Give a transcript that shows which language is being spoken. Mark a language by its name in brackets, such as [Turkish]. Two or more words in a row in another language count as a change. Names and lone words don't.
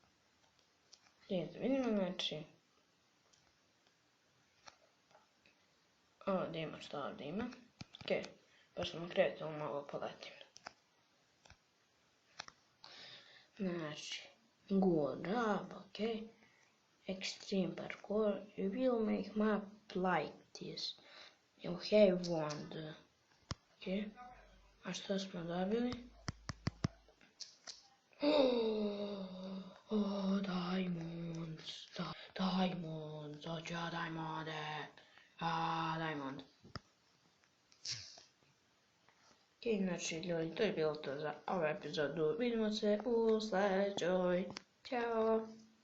[Bosnian] Vidimo, znači. Ovdje ima šta ovdje ima. Okej, pa ćemo krenuti malo poletim. Znači, [English] good job, okej. Extreme parkour, you will make map like this. You have won the... [Bosnian] Okej, a šta smo dobili? [English] Diamonds, diamonds, [Bosnian] hoću ja diamonde, diamond. Ok, znači ljudi, to je bilo to za ovu epizodu, vidimo se u sljedećoj, ćao!